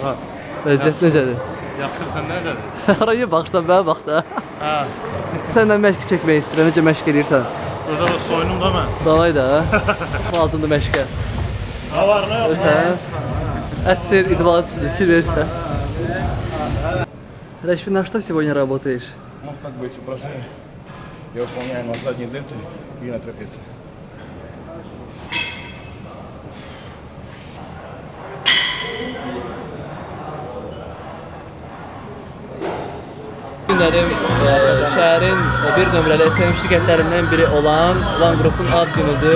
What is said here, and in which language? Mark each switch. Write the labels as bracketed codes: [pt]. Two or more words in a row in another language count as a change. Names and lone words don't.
[az] Vəziyyət necədir? Yaxın sən necədir? Haraya baxsan mənə bax da. Hə. Səndən məşq çəkmək istəyirəm, necə məşq edirsən? Burada da soyunum da mən. Davay da. Lazımdır məşqə. [tr] Ne var ne yok? [az] Görsən? Əsr idmançıdır, fikir versən. [ru] Рашфин, на что сегодня работаешь? Ну, как бы эти упражнения я выполняю на задней дельте и на трапеции. [az] Günlərim şəhərin bir nömrəli SMM şirkətlərindən biri olan Van Group'un ad günüdür.